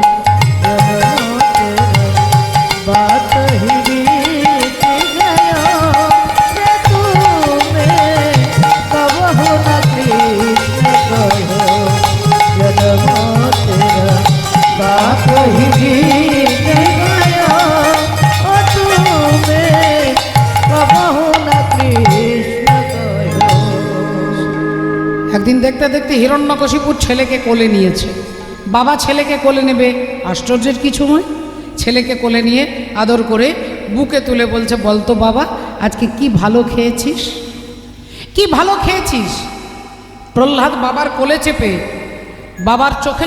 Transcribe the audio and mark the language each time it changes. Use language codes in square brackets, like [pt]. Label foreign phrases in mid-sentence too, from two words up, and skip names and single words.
[hi] बात ही बीत गयो रे तुम्हें कबहु न कृष्ण कहो जन्म तेरा बात ही बीत गयो ओ तुम्हें कबहु न कृष्ण कहो [bn] একদিন দেখতে দেখতে হিরণ্যকশিপুর ছেলেকে কোলে নিয়েছে বাবা ছেলেকে কোলে নেবে আশ্চর্যের কিছু নয় ছেলেকে কোলে নিয়ে আদর করে বুকে তুলে বলছে বলতো বাবা আজকে কি ভালো খেয়েছিস কি ভালো খেয়েছিস প্রহ্লাদ বাবার কোলে চেপে বাবার চোখে